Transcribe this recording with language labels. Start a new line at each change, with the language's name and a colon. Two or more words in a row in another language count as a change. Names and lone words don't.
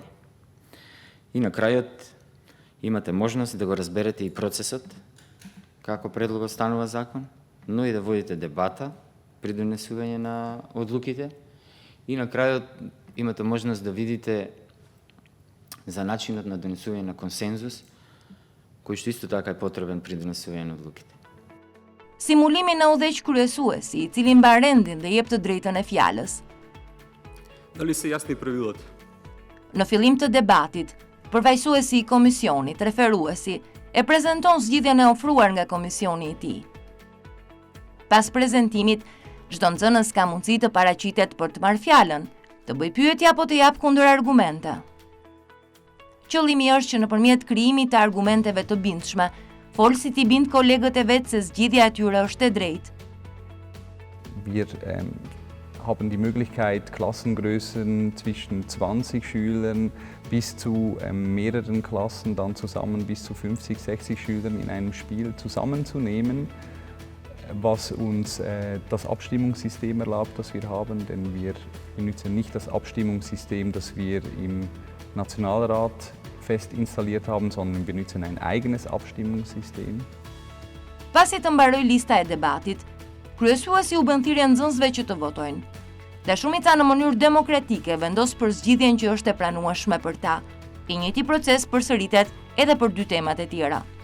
Macedonian: И на крајот, имате можност да го разберете и процесот, како предлогот станува закон, но и да водите дебата при донесување на одлуките. И на крајот, имате можност да видите за начинот на донесување на консензус, кој што исто така е потребен при донесување на одлуките.
Albanian: Simulimi na udhëheq kryesuesi, i cili mban rendin dhe jep të drejtën e fjalës.
Macedonian: Дали се јасни правилата?
Albanian: Në fillim të debatit, përfaqësuesi i komisionit, referuesi, e prezanton zgjidhjen e ofruar nga komisioni i tij. Pas prezantimit, çdo nxënës ka mundësi të paraqitet për të marrë fjalën, të bëjë pyetje apo të jap kundër argumente. Qëllimi është që nëpërmjet krijimit të argumenteve të bindshme, folësit i bind kolegët e vetë se zgjidhja e tyre është e drejtë.
German: Wir haben die Möglichkeit, Klassengrößen zwischen 20 Schülern bis zu mehreren Klassen dann zusammen bis zu 50, 60 Schülern in einem Spiel zusammenzunehmen, was uns das Abstimmungssystem erlaubt, das wir haben, denn wir benutzen nicht das Abstimmungssystem, das wir im Nationalrat fest installiert haben, sondern wir benutzen ein eigenes Abstimmungssystem.
Albanian: Pasi të mbaroj lista e debatit, kryesuesi u bën thirrje nxënësve që të votojnë. Dhe shumica në mënyrë demokratike vendos për zgjidhjen që është e pranueshme për ta. I njëjti proces përsëritet edhe për dy temat e tjera.